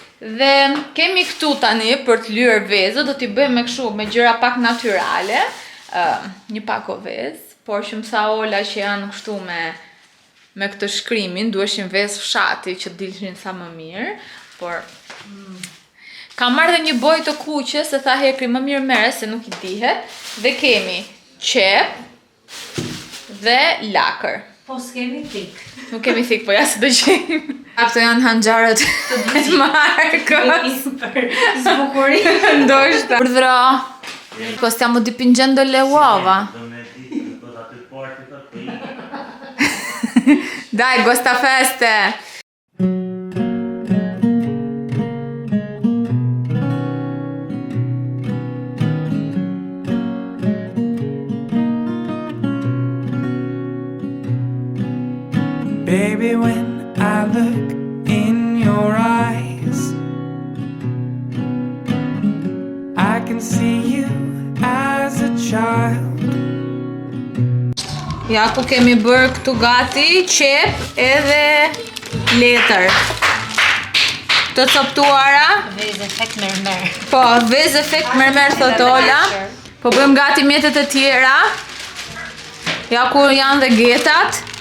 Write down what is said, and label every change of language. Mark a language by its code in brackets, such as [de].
[sq] Dhe kemi këtu tani për të lyer vezë, do t'i bëjmë me kështu me gjëra pak natyrale, një pak o vezë, por që më sa Ola që janë kështu me këtë shkrimin, duheshin vezë fshati që dilshin sa më mirë, por kam marrë dhe një bojë të kuqe, se tha Hekri më mirë mere se nuk i dihet, dhe kemi qep, dhe lakër. Po s'kemi thik. Nuk kemi thik, po ja se do gjejmë. Këto janë hanxharët e Markos. Për zbukuri. Ndoshta. Urdhëro. [it] Stiamo dipingendo le uova. Dai, gosta feste. [en] Baby, when I look in your eyes, I can see you as a child. [sq] Ja ku kemi bërë këtu gati, qep edhe letër. Të coptuara. Vez efekt mermer. Po, vez efekt mermer thot Ola. Po bëjmë gati mjetet e tjera. Ja ku janë dhe getat.